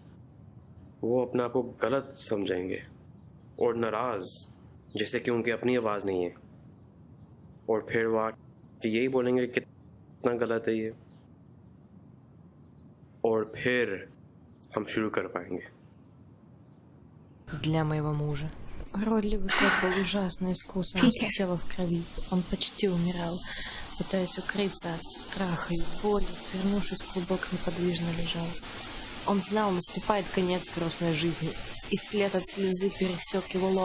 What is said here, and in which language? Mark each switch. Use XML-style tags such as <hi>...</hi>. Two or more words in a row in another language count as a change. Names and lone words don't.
<hi>वो अपने आप को गलत समझेंगे और नाराज जैसे कि उनकी अपनी आवाज नहीं है, और फिर वो आके यही बोलेंगे कि कितना गलत है ये, और फिर हम शुरू कर पाएंगे।</hi> <ru>Для моего мужа. Уродливый кот был ужасно искусан,</ru> <hi>ठीक</hi> <ru>все</ru> <hi>है।</hi> <ru>тело в крови. Он почти умирал, пытаясь укрыться от страха и боли, свернувшись в клубок, неподвижно лежал. Он знал, наступает конец грустной жизни, и след от слезы пересек его лоб.</ru>